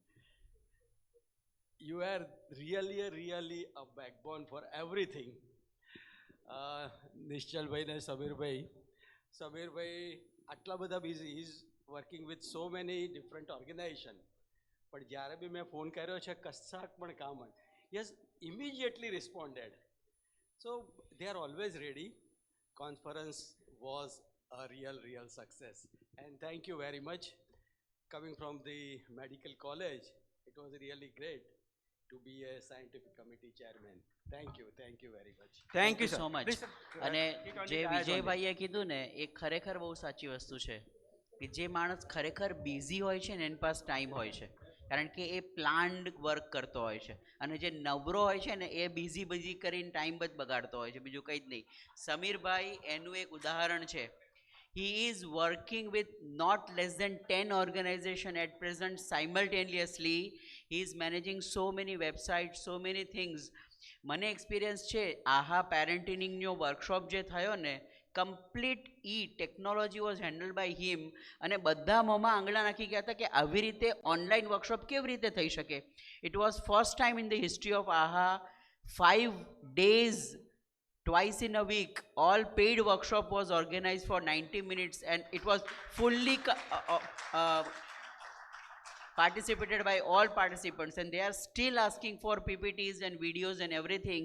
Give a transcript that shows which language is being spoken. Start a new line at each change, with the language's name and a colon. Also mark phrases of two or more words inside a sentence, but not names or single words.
English: You are really a backbone for everything. Nishchal bhai and Samir bhai
Gujarati: એટલા બધા
English: busy. He's working with so many different organizations.
Gujarati: But જ્યારે બી મેં ફોન કર્યો છે કશાક પણ કામ હોય,
English: he has immediately responded. So they are always ready. Conference was a real success, and thank you very much. Coming from the medical college, it was really great to be a scientific committee chairman. Thank you very much. Thank you so sir. much. Please, sir,
Gujarati: અને
English: sit on
Gujarati: જે
English: the dais only.
Gujarati: વિજયભાઈએ કીધું ને એ ખરેખર બહુ સાચી વસ્તુ છે કે જે માણસ ખરેખર બિઝી હોય છે ને એની પાસે ટાઈમ હોય છે, કારણ કે એ
English: planned work
Gujarati: કરતો હોય છે, અને જે નવરો હોય છે ને એ બિઝી કરીને ટાઈમ જ બગાડતો હોય છે, બીજું કંઈ જ નહીં. સમીરભાઈ એનું એક ઉદાહરણ છે.
English: He is working with not less than 10 organizations at present simultaneously. He is managing so many websites, so many things.
Gujarati: મને એક્સપિરિયન્સ છે આહા પેરેન્ટિંગનો વર્કશોપ જે થયો ને,
English: complete technology was handle by him,
Gujarati: અને બધા મોંમાં આંગળા નાખી ગયા હતા કે આવી રીતે ઓનલાઈન વર્કશોપ કેવી રીતે થઈ શકે.
English: It was first time in the history of આહા 5 days twice in a week, all paid workshop was organized for 90 minutes, and it was fully participated by all participants, and they are still asking for PPTs and videos and everything.